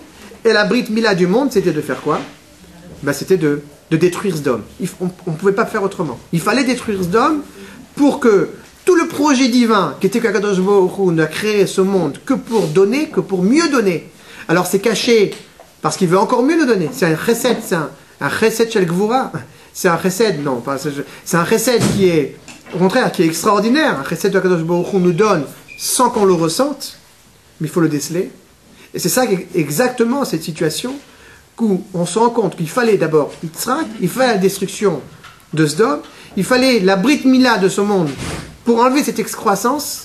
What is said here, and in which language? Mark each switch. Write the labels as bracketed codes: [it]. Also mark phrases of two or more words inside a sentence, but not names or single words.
[fr] Et la [he] ברית מילה [fr] du monde, c'était de faire quoi? C'était de détruire Sdom. On ne pouvait pas faire autrement. Il fallait détruire Sdom pour que tout le projet divin, qui était qu'Akadosh Baruch Hu n'a créé ce monde que pour donner, que pour mieux donner. Alors c'est caché parce qu'il veut encore mieux le donner. C'est un chesed, c'est un [he] חסד של גבורה. [fr] C'est un chesed, non, c'est un chesed qui est, au contraire, qui est extraordinaire. Un chesed de Akadosh Baruch Hu nous donne sans qu'on le ressente, mais il faut le déceler. Et c'est ça exactement cette situation où on se rend compte qu'il fallait d'abord Yitzhak, il fallait la destruction de Sdom, il fallait la [he] ברית מילה [fr] de ce monde pour enlever cette excroissance.